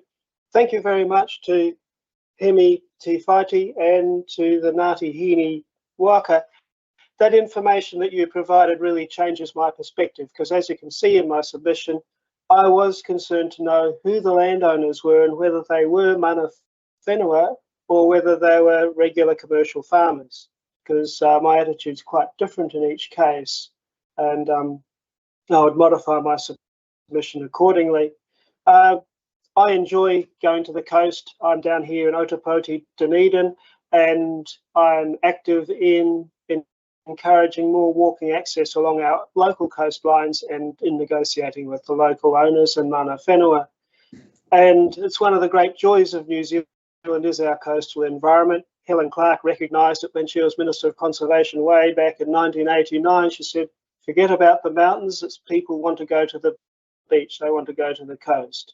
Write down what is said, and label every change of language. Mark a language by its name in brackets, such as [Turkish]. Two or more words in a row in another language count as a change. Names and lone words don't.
[English] Thank you very much to Hemi Te Whaiti and to the Ngāti Hini Waka. That information that you provided really changes my perspective, because as you can see in my submission, I was concerned to know who the landowners were and whether they were [Māori] mana whenua [English] or whether they were regular commercial farmers, because my attitude's quite different in each case, and I would modify my submission accordingly. I enjoy going to the coast. I'm down here in Otapoti, Dunedin, and I'm active in encouraging more walking access along our local coastlines and in negotiating with the local owners and [Māori] mana whenua. [English] And it's one of the great joys of New Zealand is our coastal environment. Helen Clark recognised it when she was Minister of Conservation way back in 1989. She said, forget about the mountains, it's people want to go to the beach, they want to go to the coast.